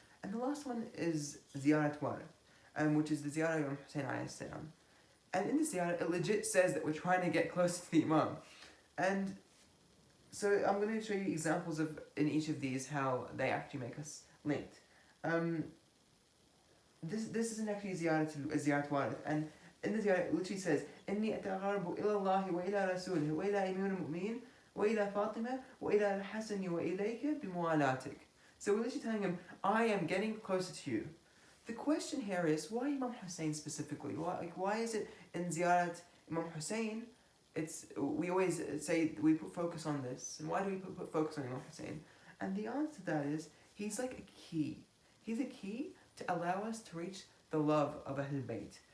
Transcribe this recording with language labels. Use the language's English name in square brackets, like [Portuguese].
[English] And the last one is Ziyarat Warith, which is the Ziyarah of Imam Hussein alayhi salam. And in the Ziyarah, it legit says that we're trying to get closer to the Imam. And so I'm going to show you examples of, in each of these, how they actually make us linked. This isn't actually Ziyarat Warith, and in the Ziyarah it literally says, [Arabic] إِنِّي أَتَغَرَّبُ إِلَى اللَّهِ وَإِلَى رَسُولِهِ وَإِلَى أَمِيرِ الْمُؤْمِنِينَ وَإِلَى فَاطِمَةَ وَإِلَى الْحَسَنِ وَإِلَيْكَ بِمُوَالَاتِكَ. [English] So we're literally telling him, I am getting closer to you. The question here is, why Imam Hussein specifically? Why is it in Ziyarat Imam Hussein, we always say we put focus on this, and why do we put focus on Imam Hussein? And the answer to that is, he's like a key. He's a key to allow us to reach the love of Ahlul Bayt.